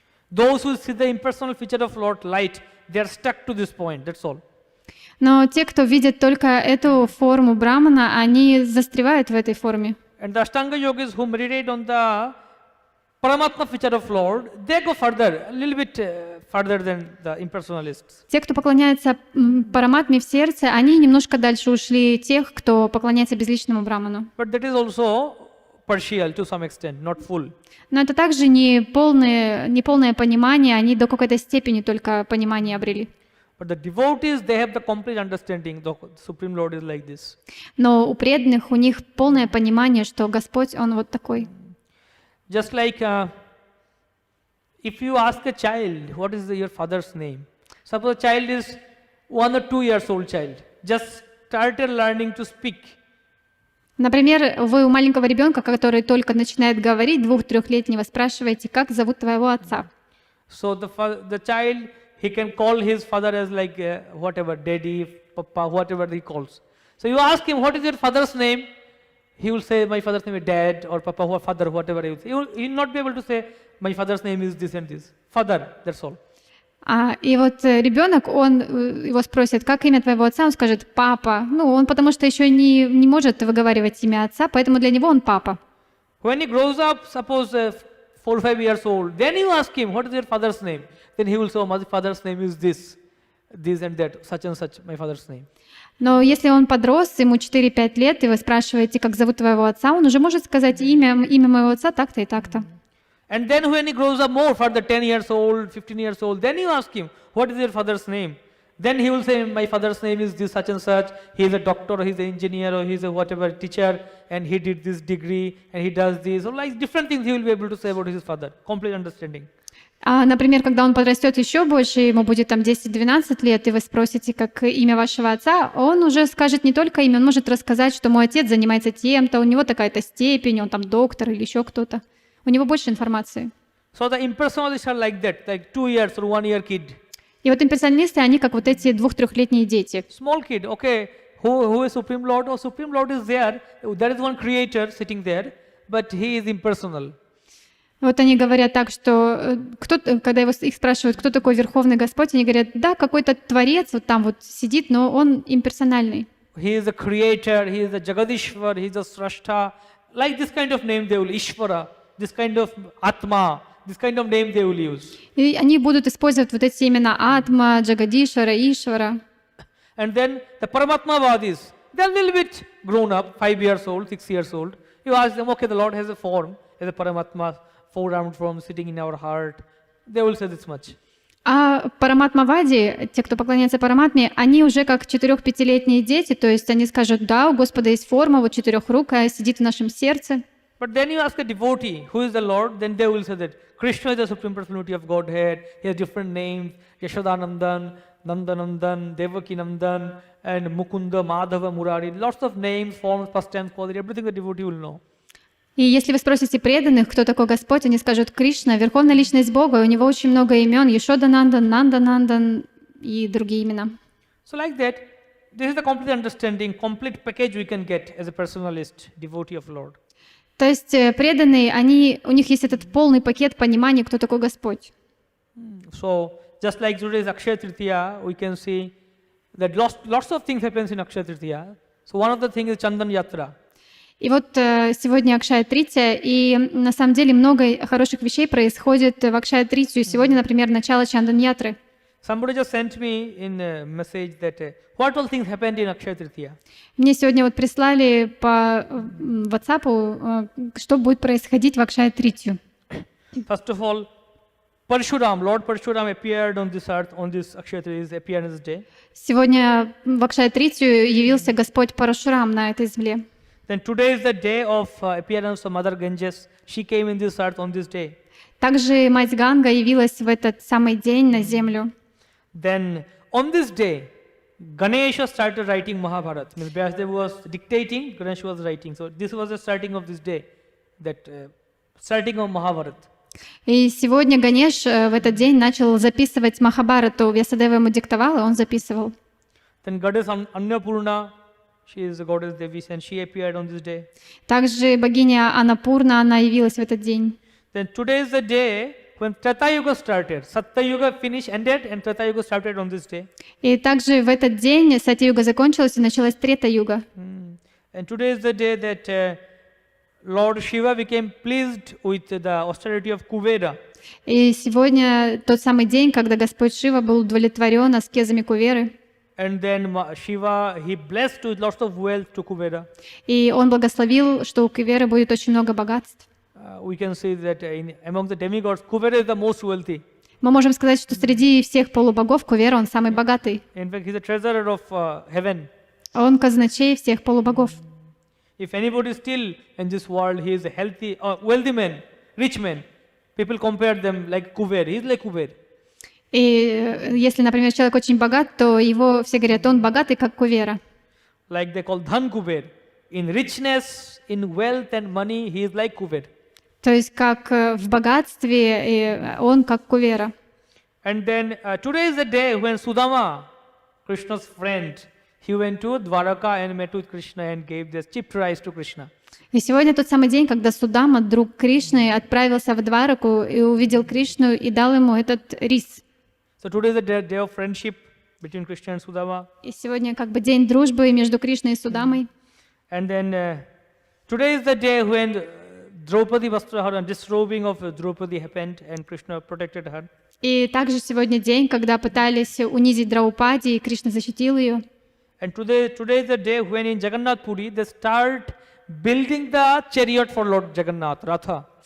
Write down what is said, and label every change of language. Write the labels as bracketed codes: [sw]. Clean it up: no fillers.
[en] Those who see the impersonal feature of Lord light, they are stuck to this point, that's all. [ru] Но те, кто видит только эту форму Брамана, они застревают в этой форме. [en] And the Ashtanga yogis who meditate on the Paramatma feature of Lord, they go further, a little bit further than the impersonalists. [ru] Те, кто поклоняется Параматме в сердце, они немножко дальше ушли тех, кто поклоняется безличному Браману. [en] But that is also partial to some extent, not full. [ru] Но это также не полное понимание, они до какой-то степени только понимание обрели. [en] But the devotees, they have the complete understanding, the Supreme Lord is like this. [ru] Но у преданных у них полное понимание, что Господь, Он вот такой. [en] Just like if you ask a child, what is your father's name? Suppose a child is 1 or 2 years old child, just started learning to speak. [ru] Например, вы у маленького ребенка, который только начинает говорить, 2-3-летнего, спрашиваете, как зовут твоего отца. [en] So the child, he can call his father as like whatever, daddy, papa, whatever he calls. So you ask him, what is your father's name? He will say, my father's name is dad or papa or father, whatever he will say. He will not be able to say, my father's name is this and this. Father, that's all. [ru] И вот ребенок, он его спросит, как имя твоего отца, он скажет папа. Ну, он потому что еще не может выговаривать имя отца, поэтому для него он папа. [en] When he grows up, suppose 4 or 5 years old, then you ask him, what is your father's name? Then he will say, oh, my father's name is this and that, such and such, my father's name. [ru] Но если он подрос, ему 4-5 лет, и вы спрашиваете, как зовут твоего отца, он уже может сказать имя моего отца так-то и так-то. [en] And then when he grows up more, further 10 years old, 15 years old, then you ask him, what is your father's name? Then he will say, my father's name is this such and such, he is a doctor, or he is an engineer, or he is a whatever teacher, and he did this degree, and he does this, or like different things he will be able to say about his father, complete understanding. [ru] Например, когда он подрастет еще больше, ему будет там 10-12 лет, и вы спросите, как имя вашего отца, он уже скажет не только имя, он может рассказать, что мой отец занимается тем-то, у него такая-то степень, он там доктор или еще кто-то. У него больше информации. [en] So the impersonalists are like that, like 2 years or 1 year kid. [ru] И вот имперсоналисты, они как вот эти 2-3-летние дети. [en] Small kid, okay, who is Supreme Lord? Oh, Supreme Lord is there, there is one creator sitting there, but he is impersonal. [ru] Вот они говорят так, что когда их спрашивают, кто такой Верховный Господь, они говорят, да, какой-то Творец вот там вот сидит, но он имперсональный. [en] He is a creator, he is a Jagadishwar, he is a Srashta, like this kind of name they will, Ishvara, this kind of Atma, this kind of name they will use. [ru] И они будут использовать вот эти имена Атма, Джагадишвара, Ишвара. [en] And then the Paramatmavadis, they are a little bit grown up, 5 years old, 6 years old. You ask them, okay, the Lord has a form, as a Paramatma, 4-armed form sitting in our heart. They will say this much. [ru] А Параматмавади, те, кто поклоняется Параматме, они уже как 4-5-летние дети, то есть они скажут, да, у Господа есть форма, вот четырехрукая, сидит в нашем сердце. [en] But then you ask a devotee, who is the Lord, then they will say that Krishna is the Supreme Personality of Godhead, he has different names, Yashodanandan, Nandanandan, Devakinandan, and Mukunda, Madhava, Murari, lots of names, forms, pastimes, quality, everything the devotee will know. [ru] И если вы спросите преданных, кто такой Господь, они скажут Кришна, Верховная Личность Бога, у него очень много имен, Йошоданандан, Нанданандан и другие имена. [en] So like that, this is the complete understanding, complete package we can get as a personalist, devotee of Lord. [ru] То есть преданные, у них есть этот полный пакет понимания, кто такой Господь. [en] So just like today is Akshaya Tritiya, we can see that lots of things happens in Akshaya Tritiya. So one of the things is Chandan Yatra. [ru] И вот сегодня Акшая Трития, и на самом деле много хороших вещей происходит в Акшая Тритию. Сегодня, например, начало Чандан-ятры. [en] Somebody just sent me in a message that what all things happened in Akshaya Tritiya. [ru] Мне сегодня вот прислали по WhatsApp, что будет происходить в Акшая Тритию. [en] First of all, Parshuram, Lord Parshuram appeared on this earth, on this Akshaya Tritiya, appeared on this day. [ru] Сегодня в Акшая Тритию явился Господь Парашурам на этой земле. [en] Then today is the day of appearance of Mother Ganges. She came in this earth on this day. [ru] Также мать Ганга явилась в этот самый день на землю. [en] Then on this day, Ganesha started writing Mahabharata. Means Vyasdeva was dictating, Ganesha was writing. So this was the starting of this day, that starting of Mahabharata. [ru] И сегодня Ганеш в этот день начал записывать Махабхарату. Вьясадева ему диктовал, и он записывал. [en] Then goddess Annapurna, she is the goddess Devi, and she appeared on this day. [ru] Также богиня Анапурна, она явилась в этот день. [en] Then today is the day when Treta Yuga started. Satya Yuga finished, ended, and Treta Yuga started on this day. [ru] И также в этот день Сатья-юга закончилась, и началась Трета-юга. [en] And today is the day that Lord Shiva became pleased with the austerity of Kuvera. [ru] И сегодня тот самый день, когда Господь Шива был удовлетворен аскезами Куверы. [en] And then Shiva, he blessed with lots of wealth to Kuvera. [ru] И он благословил, что у Куверы будет очень много богатств. [en] We can see that among the demigods, Kuvera is the most wealthy. [ru] Мы можем сказать, что среди всех полубогов Кувера он самый богатый. [en] In fact, he's the treasurer of heaven. [ru] Он казначей всех полубогов. [en] If anybody is still in this world, he is a healthy, wealthy man, rich man. People compare them like Kuber. He is like Kuber. [ru] И если, например, человек очень богат, то его все говорят, он богатый, как Кувера. [en] Like they call Dham Kuber. In richness, in wealth and money, he is like Kuber. [ru] То есть как в богатстве, и он как Кувера. [en] And then today is the day when Sudama, Krishna's friend, he went to Dwaraka and met with Krishna and gave this chipped rice to Krishna. [ru] И сегодня тот самый день, когда Судама, друг Кришны, отправился в Двараку и увидел Кришну и дал ему этот рис. [en] So today is the day of friendship between Krishna and Sudama. [ru] И сегодня как бы день дружбы между Кришной и Судамой. [en] And then today is the day when Draupadi Vastraharan, disrobing of Draupadi happened and Krishna protected her. [ru] И также сегодня день, когда пытались унизить Драупади, и Кришна защитил ее. [en] And today is the day when in Jagannath Puri they start building the chariot for Lord Jagannath, Ratha.